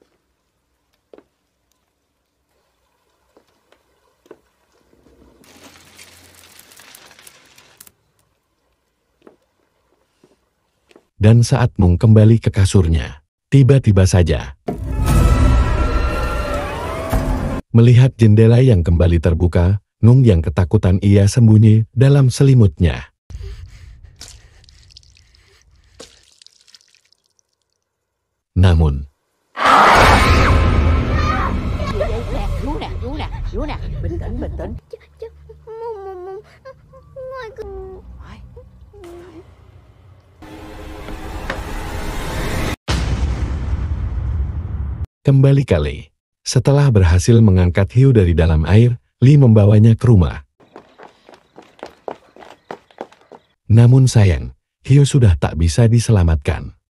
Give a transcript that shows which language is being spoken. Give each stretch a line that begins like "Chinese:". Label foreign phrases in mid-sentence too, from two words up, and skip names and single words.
Indonesian: Dan saat Nung kembali ke kasurnya, tiba-tiba saja melihat jendela yang kembali terbuka, Nung yang ketakutan ia sembunyi dalam selimutnya. Namun,
Vietnamese: Vú nè, bình tĩnh, bình tĩnh. Ngoài cửa.
Indonesian: kembali kali. Setelah berhasil mengangkat hiu dari dalam air, Lee membawanya ke rumah. Namun sayang, hiu sudah tak bisa diselamatkan.